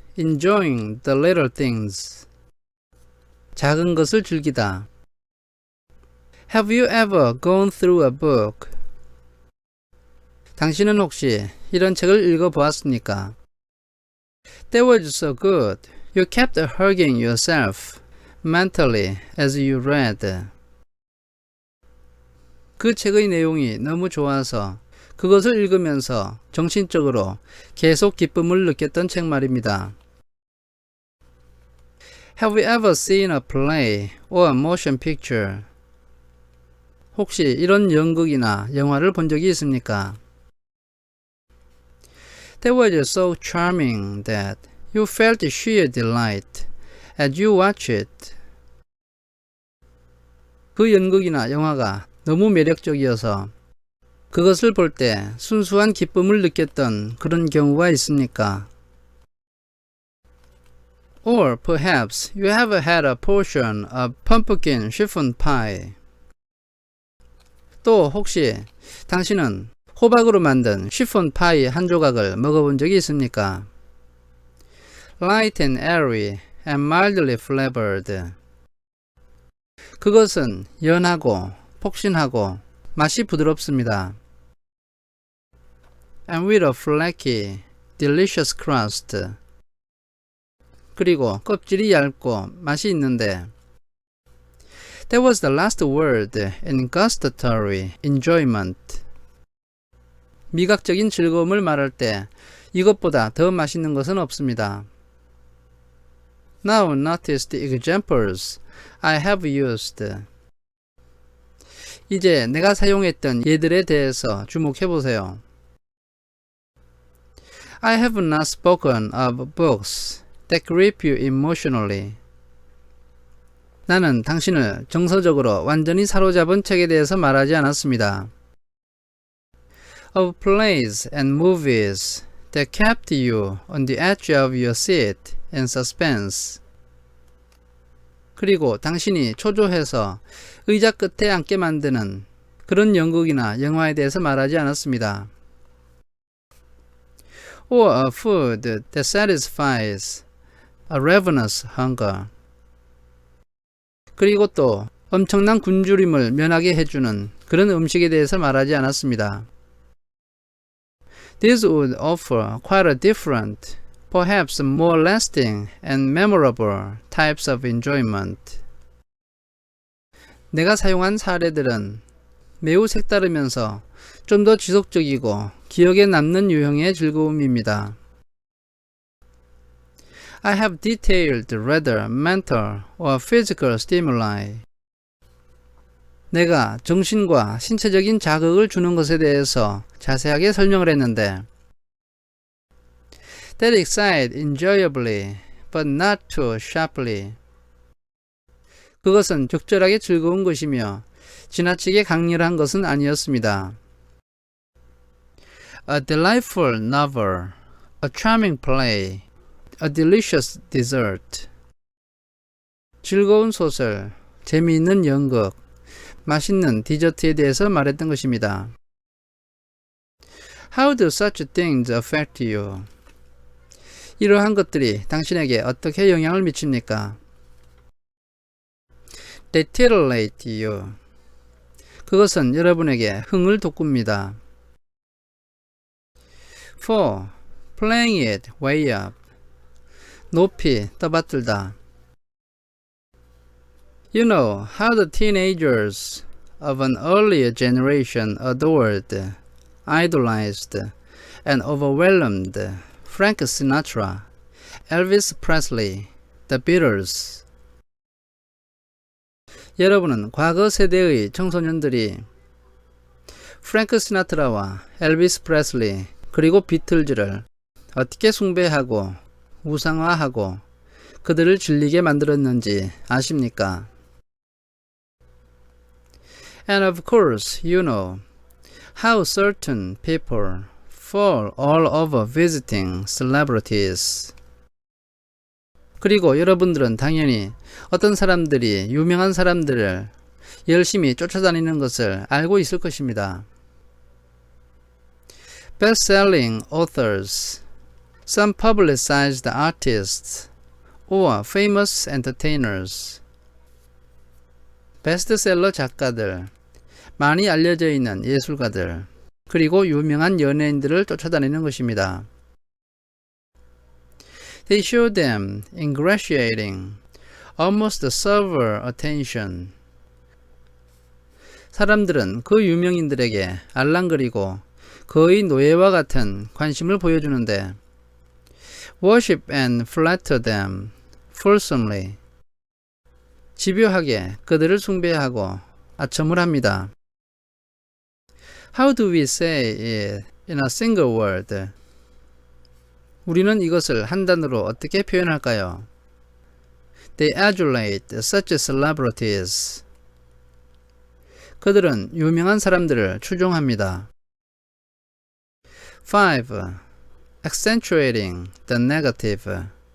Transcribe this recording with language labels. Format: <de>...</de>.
<en>Enjoying the little things.</en> <ko>작은 것을 즐기다.</ko> <en>Have you ever gone through a book?</en> <ko>당신은 혹시 이런 책을 읽어보았습니까?</ko> <en>That was so good. You kept hugging yourself mentally as you read.</en> <ko>그 책의 내용이 너무 좋아서 그것을 읽으면서 정신적으로 계속 기쁨을 느꼈던 책 말입니다.</ko> <en>Have you ever seen a play or a motion picture?</en> <ko>혹시 이런 연극이나 영화를 본 적이 있습니까?</ko> <en>That was so charming that you felt sheer delight as you watched it.</en> <ko>그 연극이나 영화가 너무 매력적이어서 그것을 볼 때 순수한 기쁨을 느꼈던 그런 경우가 있습니까?</ko> <en>Or perhaps you have had a portion of pumpkin chiffon pie.</en> <ko>또 혹시 당신은 호박으로 만든 시폰 파이 한 조각을 먹어본 적이 있습니까?</ko> <en>Light and airy and mildly flavored.</en> <ko>그것은 연하고 폭신하고 맛이 부드럽습니다.</ko> <en>And with a flaky, delicious crust.</en> <ko>그리고 껍질이 얇고 맛이 있는데</ko> <en>That was the last word in gustatory enjoyment.</en> <ko>미각적인 즐거움을 말할 때 이것보다 더 맛있는 것은 없습니다.</ko> <en>Now notice the examples I have used.</en> <ko>이제 내가 사용했던 예들에 대해서 주목해 보세요.</ko> <en>I have not spoken of books that grip you emotionally.</en> <ko>나는 당신을 정서적으로 완전히 사로잡은 책에 대해서 말하지 않았습니다.</ko> <en>Of plays and movies that kept you on the edge of your seat in suspense.</en> <ko>그리고 당신이 초조해서 의자 끝에 앉게 만드는 그런 연극이나 영화에 대해서 말하지 않았습니다.</ko> <en>Or a food that satisfies a ravenous hunger.</en> <ko>그리고 또 엄청난 굶주림을 면하게 해주는 그런 음식에 대해서 말하지 않았습니다.</ko> <en>This would offer quite a different, perhaps more lasting and memorable types of enjoyment.</en> <ko>내가 사용한 사례들은 매우 색다르면서 좀 더 지속적이고 기억에 남는 유형의 즐거움입니다.</ko> <en>I have detailed rather mental or physical stimuli.</en> <ko>내가 정신과 신체적인 자극을 주는 것에 대해서 자세하게 설명을 했는데</ko> <en>That excite enjoyably but not too sharply.</en> <ko>그것은 적절하게 즐거운 것이며 지나치게 강렬한 것은 아니었습니다.</ko> <en>A delightful novel, a charming play, a delicious dessert.</en> <ko>즐거운 소설, 재미있는 연극, 맛있는 디저트에 대해서 말했던 것입니다.</ko> <en>How do such things affect you?</en> <ko>이러한 것들이 당신에게 어떻게 영향을 미칩니까?</ko> <en>They titillate you.</en> <ko>그것은 여러분에게 흥을 돋굽니다.</ko> <en>4. Playing it way up.</en> <ko>높이 떠받들다.</ko> <en>You know how the teenagers of an earlier generation adored, idolized, and overwhelmed Frank Sinatra, Elvis Presley, The Beatles.</en> <ko>여러분은 과거 세대의 청소년들이 프랭크 시나트라와 엘비스 프레슬리 그리고 비틀즈를 어떻게 숭배하고 우상화하고 그들을 질리게 만들었는지 아십니까?</ko> <en>And of course, you know how certain people fall all over visiting celebrities.</en> <ko>그리고 여러분들은 당연히 어떤 사람들이 유명한 사람들을 열심히 쫓아다니는 것을 알고 있을 것입니다.</ko> <en>Best-selling authors, some publicized artists or famous entertainers.</en> <ko>베스트셀러 작가들, 많이 알려져 있는 예술가들, 그리고 유명한 연예인들을 쫓아다니는 것입니다.</ko> <en>They show them ingratiating, almost server attention.</en> <ko>사람들은 그 유명인들에게 알랑거리고 거의 노예와 같은 관심을 보여주는데</ko> <en>worship and flatter them fulsomely.</en> <ko>집요하게 그들을 숭배하고 아첨을 합니다.</ko> <en>How do we say it in a single word?</en> <ko>우리는 이것을 한 단어로 어떻게 표현할까요?</ko> <en>They adulate such celebrities.</en> <ko>그들은 유명한 사람들을 추종합니다.</ko> <en>5. Accentuating the negative.</en>